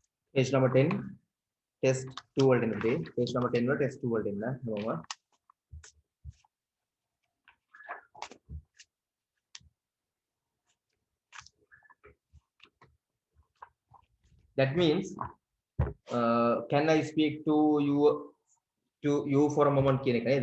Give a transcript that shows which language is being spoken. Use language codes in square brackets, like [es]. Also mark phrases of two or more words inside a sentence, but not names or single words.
[en] Page number [si] 10, test 2 වලට එන්න පුතේ. [en] Page number [si] 10 වල test 2 වලට එන්න හැමෝම. [en] That means can I speak to you for a moment [si] කියන එක නේද?